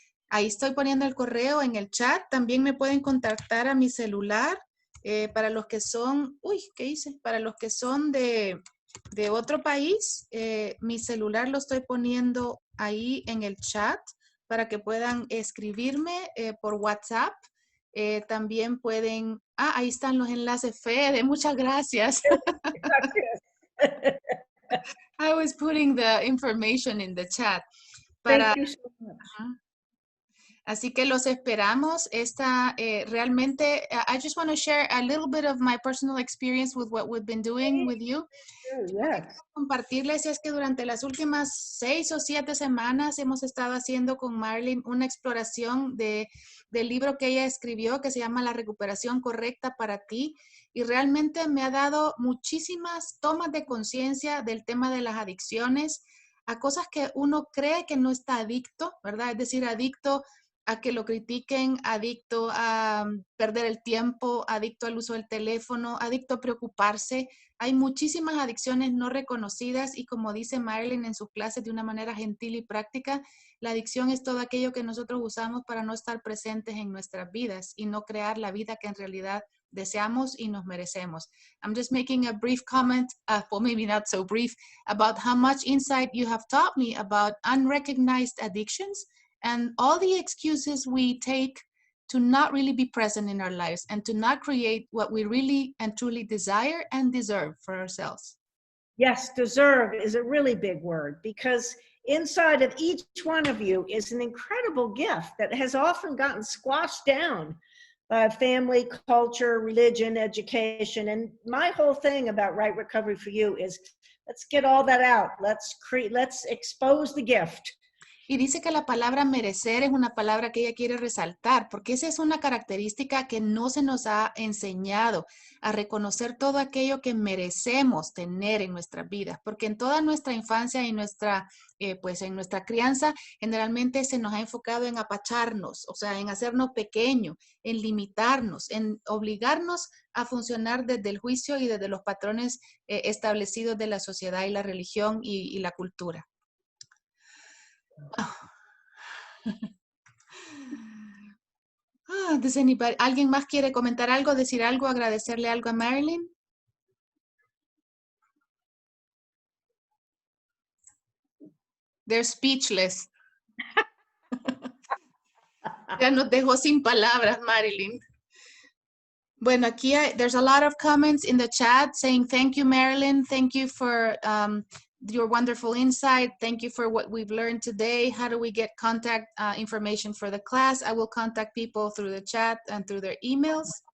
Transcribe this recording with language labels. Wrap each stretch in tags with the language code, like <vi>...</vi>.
<es>Ahí estoy poniendo el correo en el chat. También me pueden contactar a mi celular para los que son, para los que son de otro país. Mi celular lo estoy poniendo ahí en el chat para que puedan escribirme por WhatsApp. También pueden, ahí están los enlaces, Fede, muchas gracias.</es> <en>I was putting the information in the chat. Thank you so much.</en> <es>Así que los esperamos. Realmente,</es> <en>I just want to share a little bit of my personal experience with what we've been doing with you. Yes.</en> <es>Compartirles es que durante las últimas 6 o 7 semanas hemos estado haciendo con Marilyn una exploración del libro que ella escribió que se llama La recuperación correcta para ti, y realmente me ha dado muchísimas tomas de conciencia del tema de las adicciones a cosas que uno cree que no está adicto, ¿verdad? Es decir, adicto a que lo critiquen, adicto a perder el tiempo, adicto al uso del teléfono, adicto a preocuparse. Hay muchísimas adicciones no reconocidas y como dice Marilyn en sus clases de una manera gentil y práctica, la adicción es todo aquello que nosotros usamos para no estar presentes en nuestras vidas y no crear la vida que en realidad deseamos y nos merecemos.</es> <en>I'm just making a brief comment, well maybe not so brief, about how much insight you have taught me about unrecognized addictions and all the excuses we take to not really be present in our lives and to not create what we really and truly desire and deserve for ourselves. Yes, deserve is a really big word, because inside of each one of you is an incredible gift that has often gotten squashed down by family, culture, religion, education. And my whole thing about Right Recovery for You is let's get all that out. Let's expose the gift.</en> <es>Y dice que la palabra merecer es una palabra que ella quiere resaltar, porque esa es una característica que no se nos ha enseñado, a reconocer todo aquello que merecemos tener en nuestras vidas, porque en toda nuestra infancia y en nuestra crianza, generalmente se nos ha enfocado en apacharnos, o sea, en hacernos pequeños, en limitarnos, en obligarnos a funcionar desde el juicio y desde los patrones establecidos de la sociedad y la religión y la cultura. ¿Alguien más quiere comentar algo, decir algo, agradecerle algo a Marilyn?</es> <en>They're speechless.</en> <es>Ya nos dejó sin palabras, Marilyn. Bueno, aquí</es> <en>there's a lot of comments in the chat saying thank you, Marilyn. Thank you for your wonderful insight. Thank you for what we've learned today. How do we get contact information for the class? I will contact people through the chat and through their emails.</en>